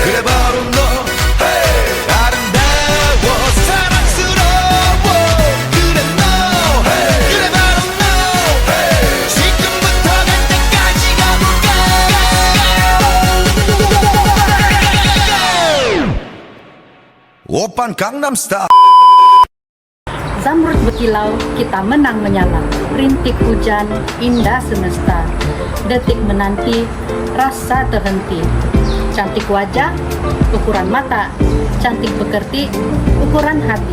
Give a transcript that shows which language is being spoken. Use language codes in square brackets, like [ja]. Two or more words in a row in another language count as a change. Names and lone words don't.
[ko] 그래 바로 너 hey. 아름다워 사랑스러워 그래 너 hey. 그래 바로 너 hey. 지금부터 갈 때까지 가볼까 오빤 강남스타일 [id] Zamrud berkilau, kita menang menyala. Rintik hujan, indah semesta. Detik menanti, rasa terhenti. Cantik wajah, ukuran mata. Cantik pekerti, ukuran hati.